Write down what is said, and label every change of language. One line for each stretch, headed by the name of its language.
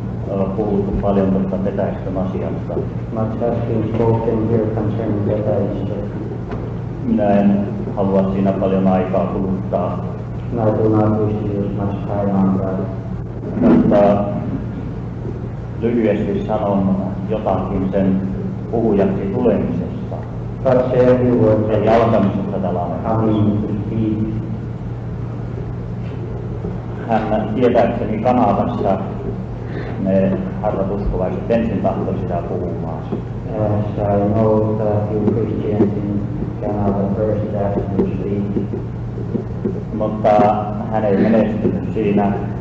Finnish: On puhuttu paljon tuosta petäistön asiasta.
English: Much has been spoken here concerning petäistö.
Finnish: Minä en halua siinä paljon aikaa kuluttaa.
English: I do not wish to use much time on that.
Finnish: Mutta lyhyesti sanon jotakin sen puhujaksi tulemisesta.
English: But say a few words
Finnish: Eli alkamisesta tällä
English: coming to speak.
Finnish: Hän tietääkseni Kanadassa ne harvat uskovaiset ensin tahtoi sitä puhumaan.
English: As I know that you Christians in Canada first asked to speak.
Finnish: Mutta hän ei menestynyt siinä.